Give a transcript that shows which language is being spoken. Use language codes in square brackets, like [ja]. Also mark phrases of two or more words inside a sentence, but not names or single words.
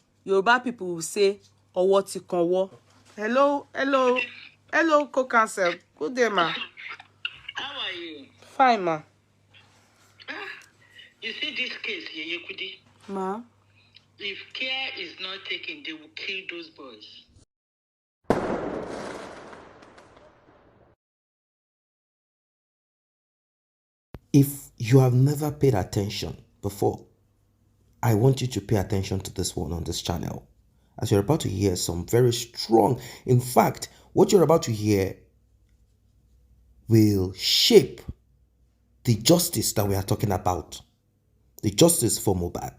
[en] Yoruba people will say, [yo] "Owo ti kan wo." [en] Hello, co-counsel. Good day, ma. How are you? Fine, ma. You see this case, Yeyekudi? Ma. If care is not taken, they will kill those boys. If you have never paid attention before, I want you to pay attention to this one on this channel, as you're about to hear some very strong, in fact, what you're about to hear will shape the justice that we are talking about, the justice for Mohbad.